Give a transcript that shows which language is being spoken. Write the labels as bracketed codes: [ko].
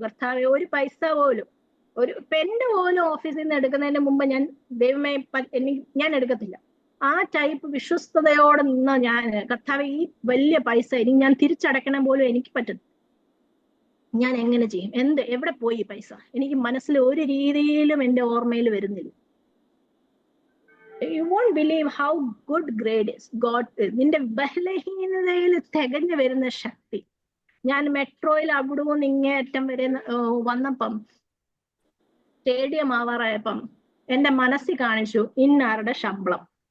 [ml] കർത്താവെ, ഒരു പൈസ പോലും, ഒരു പെന്ന് പോലും ഓഫീസിൽ നിന്ന് എടുക്കുന്നതിന് മുമ്പ് ദൈവമേ ഞാൻ എടുക്കത്തില്ല. ആ ടൈപ്പ് വിശ്വസ്തയോടെ നിന്ന ഞാൻ, കർത്താവെ, ഈ വലിയ പൈസ ഇനി ഞാൻ തിരിച്ചടക്കണം പോലും എനിക്ക് പറ്റും. ഞാൻ എങ്ങനെ ചെയ്യും? എവിടെ പോയി പൈസ? എനിക്ക് മനസ്സിൽ ഒരു രീതിയിലും എൻ്റെ ഓർമ്മയിൽ വരുന്നില്ല. [en] You won't believe how good grade is God is. [ml] നിന്റെ ബലഹീനതയിൽ തികഞ്ഞു വരുന്ന ശക്തി. ഞാൻ മെട്രോയിൽ അവിടുന്ന് ഇങ്ങേറ്റം വരെ വന്നപ്പം, സ്റ്റേഡിയം ആവാറായപ്പം എന്റെ മനസ്സിൽ കാണിച്ചു ഇന്നാരുടെ ശമ്പളം.